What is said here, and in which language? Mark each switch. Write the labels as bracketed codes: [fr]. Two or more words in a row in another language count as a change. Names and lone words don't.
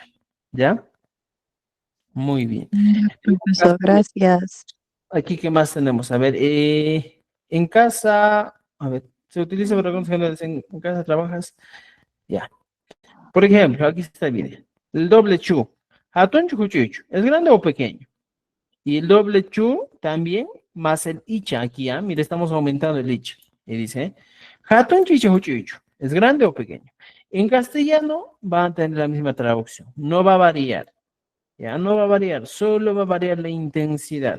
[es] ¿Ya? Muy bien. Ya, profesor, gracias. Aquí, ¿qué más tenemos? A ver, en casa, a ver, se utiliza para algunos generales en casa trabajas. Ya. Por ejemplo, aquí está el video. El doble chu. [qu] Hatun chucuchucho. [es] ¿Es grande o pequeño? Y el doble chu también, más el icha aquí, ¿ah? Mira, estamos aumentando el icha. Y dice, [qu] Hatun chichuchucho. [es] ¿Es grande o pequeño? En castellano va a tener la misma traducción. No va a variar. Ya no va a variar, solo va a variar la intensidad.